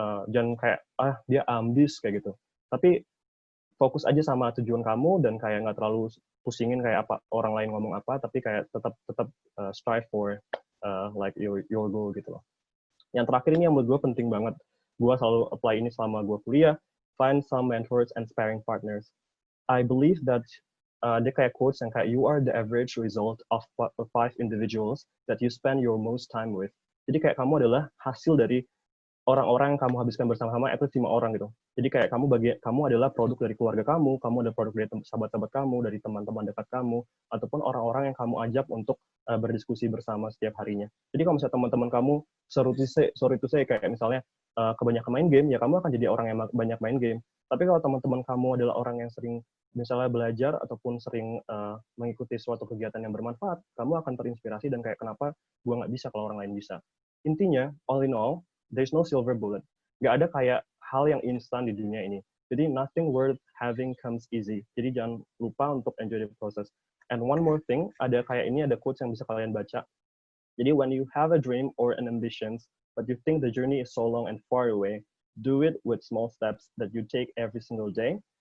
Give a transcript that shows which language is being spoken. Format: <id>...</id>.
<id>Jangan kayak dia ambis kayak gitu. Tapi fokus aja sama tujuan kamu, dan kayak nggak terlalu pusingin kayak apa orang lain ngomong apa, tapi kayak tetap</id> <en>strive for like your goal</en> <id>gitu loh. Yang terakhir ini yang menurut gue penting banget, gue selalu apply ini selama gue kuliah,</id> <en>find some mentors and sparring partners. I believe that</en> <id>dia kayak quotes yang kayak</id> <en>you are the average result of 5 individuals that you spend your most time with.</en> <id>Jadi kayak kamu adalah hasil dari orang-orang yang kamu habiskan bersama-sama, itu 5 orang gitu. Jadi kayak kamu adalah produk dari keluarga kamu ada produk dari sahabat-sahabat kamu, dari teman-teman dekat kamu, ataupun orang-orang yang kamu ajak untuk berdiskusi bersama setiap harinya. Jadi kalau misalnya teman-teman kamu</id> <en>sorry to say</en> <id>kayak misalnya kebanyakan main game, ya kamu akan jadi orang yang banyak main game. Tapi kalau teman-teman kamu adalah orang yang sering misalnya belajar ataupun sering mengikuti suatu kegiatan yang bermanfaat, kamu akan terinspirasi dan kayak kenapa gua nggak bisa kalau orang lain bisa.</id> <en>Intinya, all in all, there's no silver bullet.</en> <id>Nggak ada kayak hal yang instan di dunia ini.</id> <en>Jadi nothing worth having comes easy.</en> <id>Jadi jangan lupa untuk</id> <en>enjoy the process. And one more thing,</en> <id>ada quotes yang bisa kalian baca. Jadi</id> <en>when you have a dream or an ambition, but you think the journey is so long and far away, do it with small steps that you take every single day.</en>